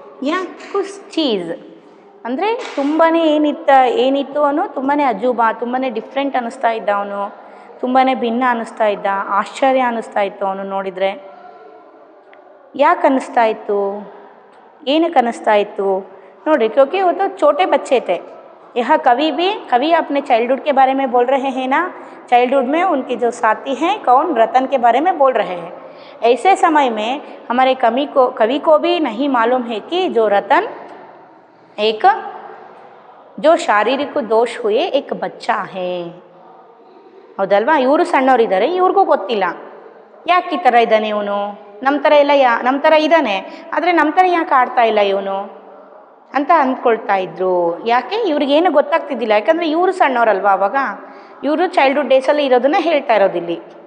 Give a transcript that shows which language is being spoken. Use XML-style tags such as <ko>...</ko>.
<hi>या कुछ चीज़,</hi> <kn>ಅಂದರೆ ತುಂಬಾ ಏನಿತ್ತು ಅವನು ತುಂಬಾ ಅಜೂಬಾ, ತುಂಬಾ ಡಿಫ್ರೆಂಟ್ ಅನ್ನಿಸ್ತಾ ಇದ್ದ, ಅವನು ತುಂಬಾ ಭಿನ್ನ ಅನ್ನಿಸ್ತಾ ಇದ್ದ, ಆಶ್ಚರ್ಯ ಅನ್ನಿಸ್ತಾ ಇತ್ತು ಅವನು ನೋಡಿದರೆ। ಯಾಕೆ ಅನ್ನಿಸ್ತಾ ಇತ್ತು, ಏನಕ್ಕೆ ಅನ್ನಿಸ್ತಾ ಇತ್ತು ನೋಡಿರಿ,</kn> <hi>क्योंकि वो तो छोटे बच्चे थे। यह कवि अपने चाइल्डहुड के बारे में बोल रहे हैं ना, चाइल्डहुड में उनके जो साथी हैं कौन, रतन के बारे में बोल रहे हैं। ऐसे समय में हमारे कवि को भी नहीं मालूम है कि जो रतन एक जो शारीरिक दोष हुए एक बच्चा है, ಹೌದಲ್ವಾ।</hi> <kn>ಇವರು ಸಣ್ಣವರಿದ್ದಾರೆ, ಇವ್ರಿಗೂ ಗೊತ್ತಿಲ್ಲ ಯಾಕೆ ಈ ಥರ ಇದ್ದಾನೆ ಇವನು, ನಮ್ಮ ಥರ ಎಲ್ಲ ನಮ್ಮ ಥರ ಇದ್ದಾನೆ, ಆದರೆ ನಮ್ಮ ಥರ ಯಾಕೆ ಆಡ್ತಾ ಇಲ್ಲ ಇವನು ಅಂತ ಅಂದ್ಕೊಳ್ತಾ ಇದ್ರು। ಯಾಕೆ ಇವ್ರಿಗೇನು ಗೊತ್ತಾಗ್ತಿದ್ದಿಲ್ಲ, ಯಾಕಂದರೆ ಇವರು ಸಣ್ಣವರಲ್ವಾ ಅವಾಗ, ಇವರು ಚೈಲ್ಡ್ಹುಡ್ ಡೇಸಲ್ಲಿ ಇರೋದನ್ನ ಹೇಳ್ತಾ ಇರೋದಿಲ್ಲಿ।</kn>